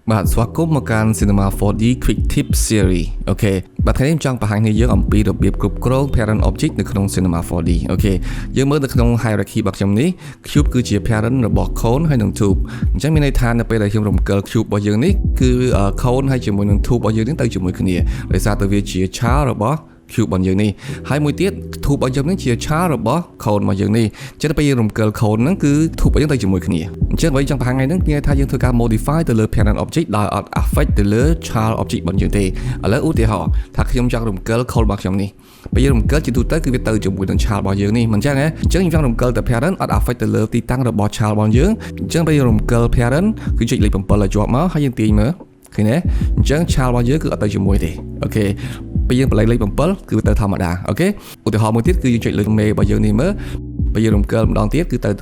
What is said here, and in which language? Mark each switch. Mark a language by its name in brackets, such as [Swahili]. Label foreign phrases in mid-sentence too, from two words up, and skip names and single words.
[Khmer] បាទស្វាគមន៍មកកាន់ Cinema 4D Quick Tip Series អូខេបាទថ្ងៃនេះចង់បង្ហាញឲ្យយើងអំពីរបៀបគ្រប់គ្រង [English] Parent Object [Khmer] នៅក្នុង Cinema 4D អូខេយើងមើលនៅក្នុង hierarchy របស់ខ្ញុំនេះ Cube គឺជា Parent របស់ Cone ហើយនិង Tube អញ្ចឹងមានន័យថានៅពេលដែលខ្ញុំរំកិល Cube របស់យើងនេះគឺ Cone ហើយជាមួយនឹង Tube របស់យើងនេះទៅជាមួយគ្នាដោយសារតែវាជា Child របស់ Cube របស់យើងនេះហើយមួយទៀត Tube របស់យើងនេះជា Child របស់ Cone របស់យើងនេះអញ្ចឹងពេលយើងរំកិល Cone ហ្នឹងគឺ Tube របស់យើងទៅជាមួយគ្នាអញ្ចឹងអ្វីចង់បង្ហាញថ្ងៃហ្នឹងគឺថាយើងធ្វើការ modify ទៅលើ [English] parent object [Khmer] ដោយអត់ affect ទៅលើ [English] child object [Khmer] របស់យើងទេឥឡូវឧទាហរណ៍ថាខ្ញុំចង់រំកិល Cone របស់ខ្ញុំនេះពេលយើងរំកិលជាទូទៅគឺវាទៅជាមួយនឹង child របស់យើងនេះមិនអញ្ចឹងហ៎អញ្ចឹងខ្ញុំចង់រំកិលតែ parent អត់ affect ទៅលើទីតាំងរបស់ child របស់យើងអញ្ចឹងពេល យើងរំកិល parent គឺចុចលេខ7ឲ្យជាប់មកហើយយើងទាញមើលឃើញទេអញ្ចឹង child របស់យើងគឺអត់ទៅជាមួយទេអូខេពេលយើងបលេខលេខ7គឺទៅធម្មតាអូខេឧទាហរណ៍មួយទៀតគឺយើងចុចលើមេរបស់យើងនេះមើលពេលយើងរំកិលម្ដងទៀតគឺទៅ